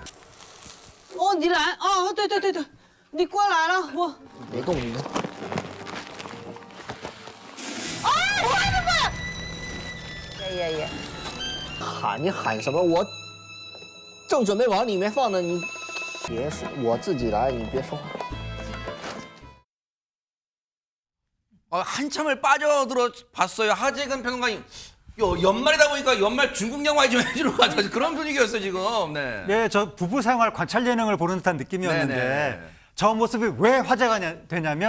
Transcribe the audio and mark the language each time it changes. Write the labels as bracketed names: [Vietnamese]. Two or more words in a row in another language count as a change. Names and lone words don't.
[Chinese] 哦，你来啊！对，你过来了，我。别动你。啊！快！爷。喊你喊什么？我正准备往里面放呢，你别说，我自己来，你别说话。 [Korean] 한참을 빠져들어 봤어요. 하재근 평론가님. 연말이다 보니까 연말 중국 영화 좀 해주러 가자. 그런 분위기였어요, 지금. 네. 네, 저 부부 생활 관찰 예능을 보는 듯한 느낌이었는데 네네. 저 모습이 왜 화제가 되냐면